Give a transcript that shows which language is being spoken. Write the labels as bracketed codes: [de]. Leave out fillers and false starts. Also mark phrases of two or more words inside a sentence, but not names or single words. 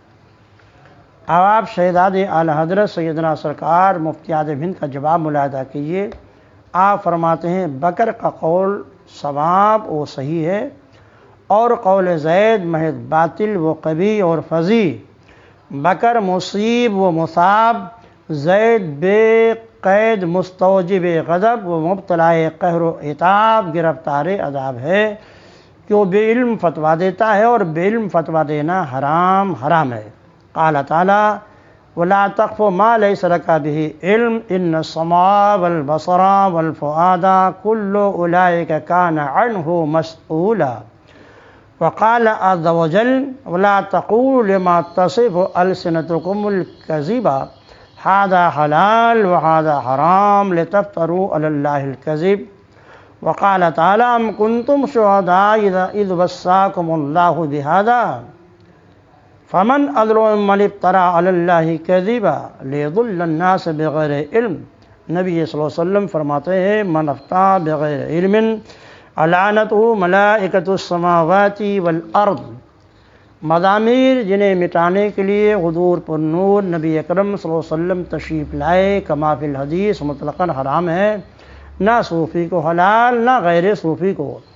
[ur] اب آپ شہزاد اعلی حضرت سیدنا سرکار مفتی اعظم ہند کا جواب ملاحظہ کیجیے۔ آپ فرماتے ہیں بکر کا قول صواب و صحیح ہے، اور قول زید محض باطل و قبیح اور فضیح۔ بکر مصیب و مصاب، زید بے قید مستوجب غضب و مبتلا قہر و عتاب گرفتار عذاب ہے، کہ وہ بے علم فتویٰ دیتا ہے، اور بے علم فتویٰ دینا حرام ہے۔ [ar] قال تعالیٰ وَلَا تَقْفُ مَا لَيْسَ لَكَ بِهِ عِلْمٌ إِنَّ السَّمْعَ وَالْبَصَرَ وَالْفُؤَادَ كُلُّ أُولَئِكَ كَانَ عَنْهُ مَسْئُولًا۔ وقال عز وجل وَلَا تَقُولُوا لِمَا تَصِفُ أَلْسِنَتُكُمُ الْكَذِبَ هَذَا حَلَالٌ وَهَذَا حَرَامٌ لِتَفْتَرُوا عَلَى اللَّهِ الْكَذِبَ۔ وقال تعالیٰ أَمْ كُنْتُمْ شُهَدَاءَ إِذْ وَصَّاكُمُ اللَّهُ بِهَذَا فمن أظلم ممن افترى على الله كذبا ليضل الناس بغیر علم۔ نبی صلی اللہ علیہ وسلم [ur] فرماتے ہیں [ar] من افتى بغیر علم لعنته ملائکۃ السماوات والارض۔ [ur] مضامیر جنہیں مٹانے کے لیے حضور پر نور نبی اکرم [ar] صلی اللہ علیہ وسلم [ur] تشریف لائے [ar] کما فی الحدیث [ur] مطلقاً حرام ہے، نہ صوفی کو حلال نہ غیر صوفی کو۔